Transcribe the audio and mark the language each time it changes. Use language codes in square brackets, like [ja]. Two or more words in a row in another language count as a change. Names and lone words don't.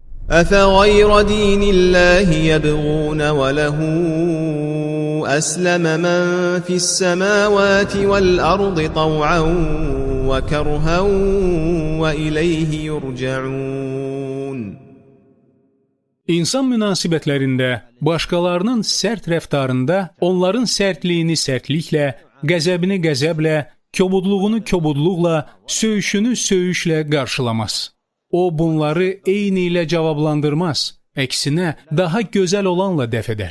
[ar] أفغير دين الله يبغون وله أسلم من في السماوات والأرض طوعا وكرها وإليه يرجعون. [az] İnsan münasibətlərində, başqalarının sərt rəftarında onların sərtliyini sərtliklə, qəzəbini qəzəblə, kobudluğunu kobudluqla, söyüşünü söyüşlə qarşılamaz. O bunları eyni ilə cavablandırmaz, əksinə daha gözəl olanla dəf edər.